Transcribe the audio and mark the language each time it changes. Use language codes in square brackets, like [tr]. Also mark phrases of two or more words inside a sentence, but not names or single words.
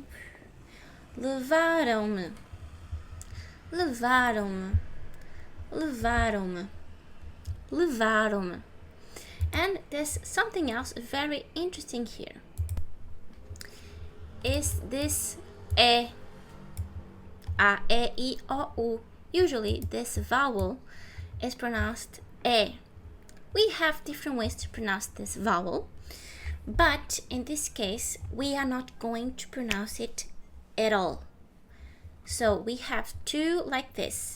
[pt] Levaram-me. Levaram-me. Levaram-me. Levaram-me. [en] And there's something else very interesting here. Is this e, a, e, I, o, u. Usually this vowel is pronounced e. We have different ways to pronounce this vowel, but in this case we are not going to pronounce it at all. So we have two like this.